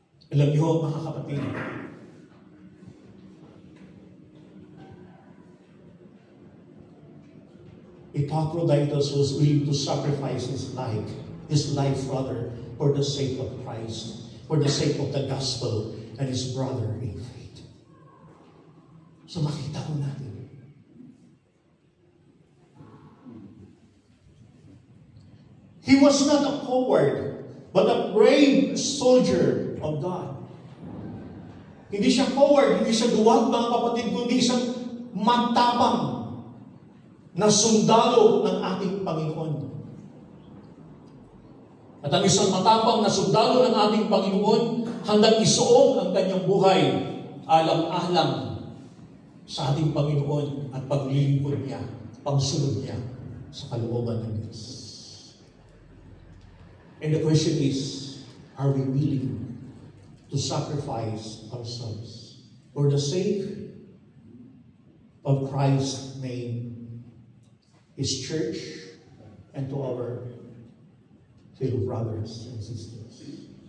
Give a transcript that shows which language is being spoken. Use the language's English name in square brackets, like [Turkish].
[Filipino] Alam niyo, mga kapatid, [English] Epaphroditus was willing to sacrifice his life rather, for the sake of Christ, for the sake of the gospel and his brother in faith. [Filipino] So makita ko natin. [English] He was not a coward, but a brave soldier of God. [Filipino] Hindi siya coward, hindi siya duwag, mga kapatid, kundi isang matapang na sundalo ng ating Panginoon. At ang isang matapang na sundalo ng ating Panginoon, handang isuong ang kanyang buhay alang-alang sa ating Panginoon at paglilingkod niya, pagsunod niya sa kalooban ng Diyos. [English] And the question is, are we willing to sacrifice ourselves for the sake of Christ's name, His church, and to our fellow brothers and sisters?